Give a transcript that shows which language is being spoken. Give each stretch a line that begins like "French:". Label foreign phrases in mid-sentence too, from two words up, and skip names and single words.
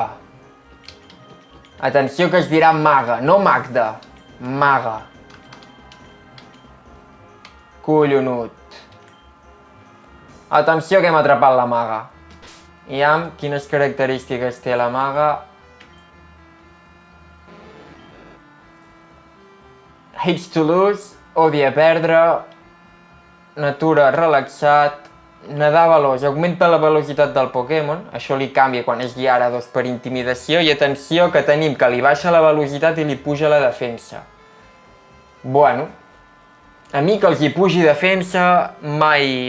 Catalan: Atenció que es dirà Maga, no Magda. Maga. Collonut. Atenció que hem atrapat la Maga. I amb quines característiques té la Maga?
English: Hates to lose,
Catalan: odia perdre, natura relaxat, nedar veloç, augmenta la velocitat del Pokémon, això li canvia quan és guiar a 2 per intimidació, i atenció que tenim que li baixa la velocitat i li puja la defensa. Bueno, a mi que els hi pugi defensa mai...